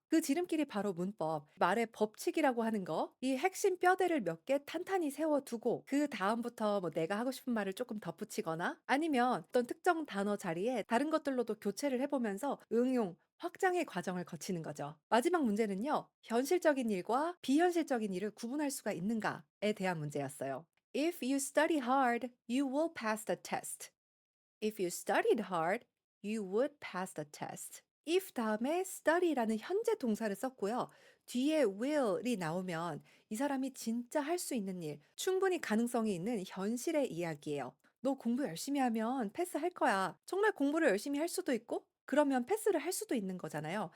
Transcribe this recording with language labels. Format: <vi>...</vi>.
<ko>그 지름길이 바로 문법, 말의 법칙이라고 하는 거, 이 핵심 뼈대를 몇 개 탄탄히 세워두고 그 다음부터 뭐 내가 하고 싶은 말을 조금 덧붙이거나 아니면 어떤 특정 단어 자리에 다른 것들로도 교체를 해보면서 응용, 확장의 과정을 거치는 거죠. 마지막 문제는요. 현실적인 일과 비현실적인 일을 구분할 수가 있는가에 대한 문제였어요.</ko> <en>If you study hard, you will pass the test. If you studied hard, you would pass the test.</en> <ko>if 다음에 study라는 현재 동사를 썼고요. 뒤에 will이 나오면 이 사람이 진짜 할 수 있는 일, 충분히 가능성이 있는 현실의 이야기예요. 너 공부 열심히 하면 패스할 거야. 정말 공부를 열심히 할 수도 있고 그러면 패스를 할 수도 있는 거잖아요.</ko>